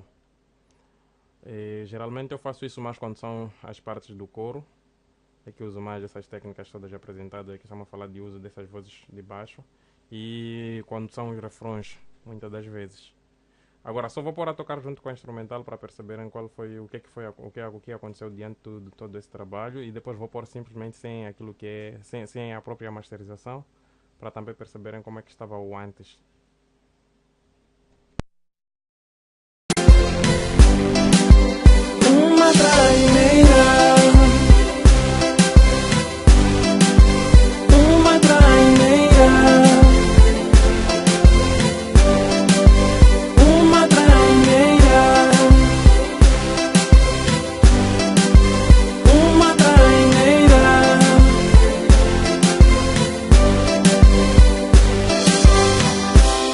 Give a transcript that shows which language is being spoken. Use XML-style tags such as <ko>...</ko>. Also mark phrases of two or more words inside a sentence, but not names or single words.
<pt>Geralmente eu faço isso mais quando são as partes do coro, é que uso mais essas técnicas todas apresentadas, aqui estamos a falar de uso dessas vozes de baixo, e quando são os refrões, muitas das vezes. Agora só vou pôr a tocar junto com a instrumental para perceberem o que aconteceu diante de todo esse trabalho, e depois vou pôr simplesmente sem aquilo que é sem a própria masterização, para também perceberem como é que estava o antes. Uma traineira, uma traineira, uma traineira, uma traineira.</pt>